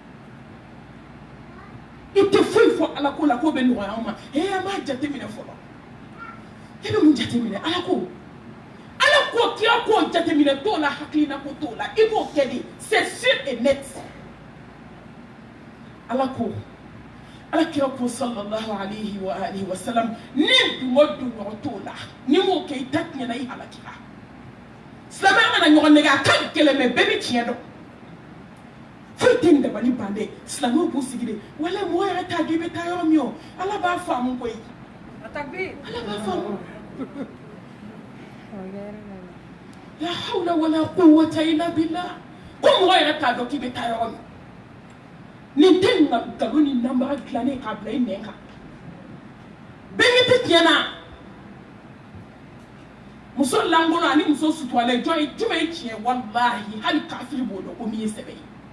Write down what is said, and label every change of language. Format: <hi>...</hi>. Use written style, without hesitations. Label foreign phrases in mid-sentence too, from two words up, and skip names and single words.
<bm>i tɛ foyi fɔ ala ko la k'o bɛ nɔgɔya anw ma an b'a jateminɛ fɔlɔ e bɛ mun jateminɛ ala ko kira ko jateminɛ t'o la hakilina ko t'o la i b'o kɛ de</bm> <fr>c'est sûr et net</fr> <bm>ala ko alakira ko</bm> <ar>صلى الله عليه وعلى آله وسلم</ar> <bm>ni dungɔ don ɲɔgɔn t'o la ni m'o kɛ i ta tiɲɛna i halakira silamɛya mana ɲɔgɔn nɛgɛ a ka gɛlɛn mɛ bɛɛ bɛ tiɲɛ dɔn foyi tɛ nin dabali ban dɛ silamɛw b'u sigi de wala mɔgɔ yɛrɛ t'a dɔn i bɛ taa yɔrɔ min o ala b'a faamu koyi ala b'a faamu</bm> <ar>لا حول ولا قوة إلا بالله</ar> <bm>ko mɔgɔ yɛrɛ t'a dɔn k'i bɛ taa yɔrɔ min nin tɛ nkalon ni nanbaga dilannen k'a bila i nɛn kan bɛɛ tɛ tiɲɛ na muso lankolon ani muso suturalen jumɛn ye tiɲɛ wallahi hali kafiri b'o dɔn ko min ye sɛbɛ ye</bm>